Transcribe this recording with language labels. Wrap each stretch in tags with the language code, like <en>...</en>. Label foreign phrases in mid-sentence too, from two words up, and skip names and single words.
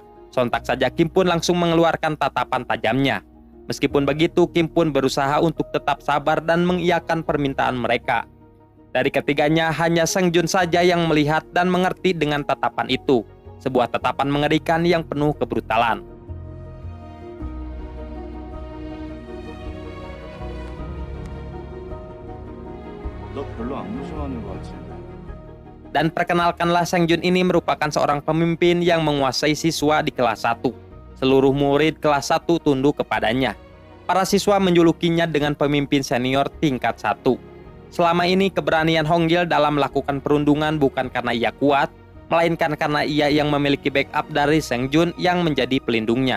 <id>Sontak saja Kim pun langsung mengeluarkan tatapan tajamnya. Meskipun begitu, Kim pun berusaha untuk tetap sabar dan mengiyakan permintaan mereka. Dari ketiganya, hanya Sang Jun saja yang melihat dan mengerti dengan tatapan itu. Sebuah tatapan mengerikan yang penuh kebrutalan.</id> <ko>너 별로 안 무서워하는 것 같은데.</ko> <id>Dan perkenalkanlah, Sang Jun ini merupakan seorang pemimpin yang menguasai siswa di kelas 1. Seluruh murid kelas 1 tunduk kepadanya. Para siswa menjulukinya dengan pemimpin senior tingkat 1. Selama ini keberanian Honggil dalam melakukan perundungan bukan karena ia kuat, melainkan karena ia yang memiliki backup dari Sengjun yang menjadi pelindungnya.</id>